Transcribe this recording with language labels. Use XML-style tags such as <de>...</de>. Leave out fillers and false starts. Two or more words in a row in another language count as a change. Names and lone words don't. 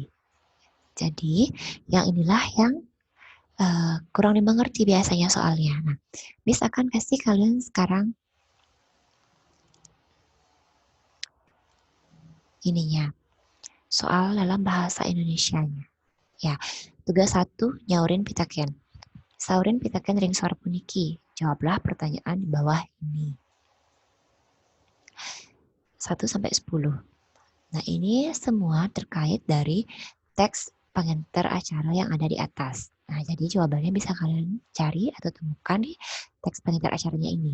<id>Jadi, yang inilah yang kurang dimengerti biasanya soalnya. Nah, Miss akan kasih kalian sekarang ininya, soal dalam bahasa Indonesianya. Ya, tugas 1,</id> <ban>nyaurin pitaken. Saurin pitaken ring suara puniki.</ban> <id>Jawablah pertanyaan di bawah ini. 1-10. Nah, ini semua terkait dari teks pengintir acara yang ada di atas. Nah, jadi jawabannya bisa kalian cari atau temukan di teks pengintir acaranya ini.</id>